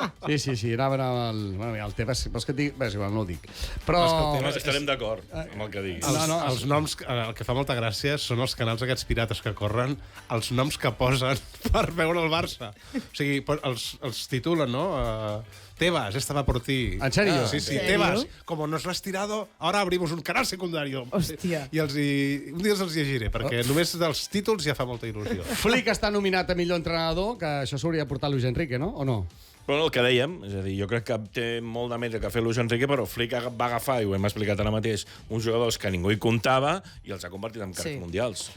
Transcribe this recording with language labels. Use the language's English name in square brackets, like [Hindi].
[Catalan] Sí, anaven al Tebas. Vols que et digui? Bé, és igual, no ho dic. Però... Estarem d'acord amb el que diguis. Els noms, el que fa molta gràcia són els canals aquests pirates que corren, els noms que posen per veure el Barça. O sigui, els titulen, no? Tebas, [Spanish] esta va por ti. ¿En serio? Sí, Tebas, como nos lo has tirado, ahora abrimos un canal secundario. [Catalan] Hòstia. I un dia els llegiré, perquè només dels títols ja fa molta il·lusió. Flick està nominat a millor entrenador, que això s'hauria de portar Luis Enrique, no? O no? Bueno, el que dèiem, és a dir, jo crec que té molt de mèrit que ha fet Luis Enrique, però Flick va agafar, i ho hem explicat ara mateix, uns jugadors que ningú hi comptava i els ha convertit en cracs mundials.